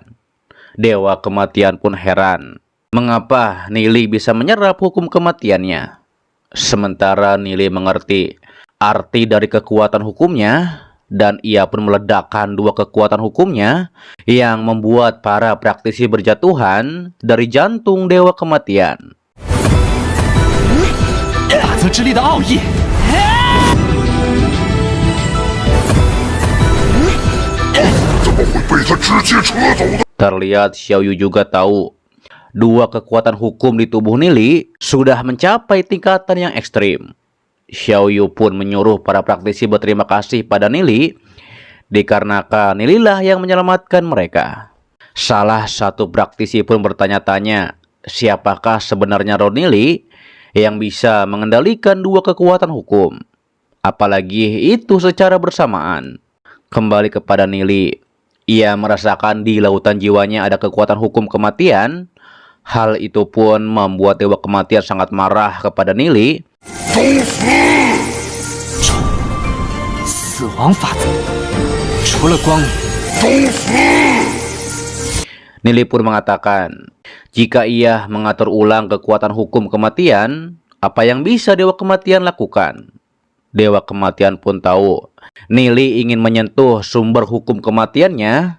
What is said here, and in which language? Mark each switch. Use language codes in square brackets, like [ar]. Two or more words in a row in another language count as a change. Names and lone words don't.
[id] Dewa Kematian pun heran, mengapa Nili bisa menyerap hukum kematiannya. Sementara Nili mengerti arti dari kekuatan hukumnya, dan ia pun meledakkan dua kekuatan hukumnya yang membuat para praktisi berjatuhan dari jantung Dewa Kematian. [zh] 法则之力的奥义。怎么会被他直接扯走的？ [id] Terlihat Xiao Yu juga tahu dua kekuatan hukum di tubuh Nili sudah mencapai tingkatan yang ekstrim. Xiao Yu pun menyuruh para praktisi berterima kasih pada Nili, dikarenakan Nililah yang menyelamatkan mereka. Salah satu praktisi pun bertanya-tanya, siapakah sebenarnya roh Nili yang bisa mengendalikan dua kekuatan hukum, apalagi itu secara bersamaan. Kembali kepada Nili, ia merasakan di lautan jiwanya ada kekuatan hukum kematian. Hal itu pun membuat Dewa Kematian sangat marah kepada Nili. [zh] 死亡法则，除了光明， [id] Nili pun mengatakan, jika ia mengatur ulang kekuatan hukum kematian, apa yang bisa Dewa Kematian lakukan? Dewa Kematian pun tahu Nili ingin menyentuh sumber hukum kematiannya.